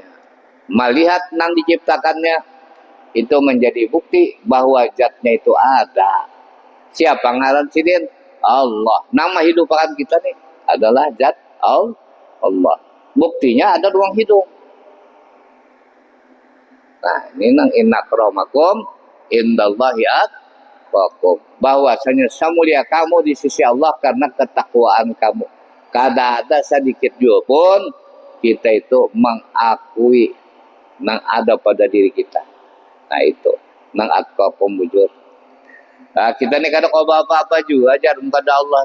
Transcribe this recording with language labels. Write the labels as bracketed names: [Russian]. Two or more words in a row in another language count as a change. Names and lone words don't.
[Banjar] Melihat nang diciptakannya itu menjadi bukti bahwa zatnya itu ada. Siapa ngaran sidin? Allah. Nama hidupan kita nih adalah zat Allah. Buktinya ada ruang hidup. Nah, ini nang [Arabic] إن أكرمكم عند الله أتقاكم. [Banjar] Bahwasanya semulia kamu di sisi Allah karena ketakwaan kamu. Kada ada sedikit juga pun kita itu mengakui nang ada pada diri kita. Nah itu nang atqakum bujur. Nah, kita ini kada kau apa-apa juga ajar pada Allah.